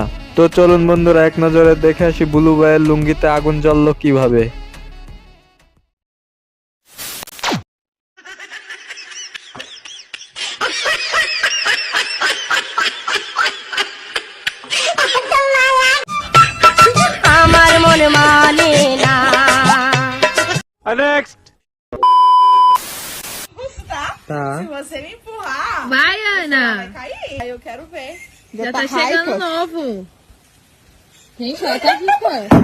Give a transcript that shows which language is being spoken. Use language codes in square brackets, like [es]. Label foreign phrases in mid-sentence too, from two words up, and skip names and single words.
[bn] তো চলুন বন্ধুরা এক নজরে দেখে আসি বুলু ভাইয়ের লুঙ্গিতে আগুন জ্বললো কিভাবে। আমার মন মানে না [pt] Você me empurrar. Vai, Ana. Vai cair. Eu quero ver. Já tá chegando novo. Gente, olha tá aqui, pô.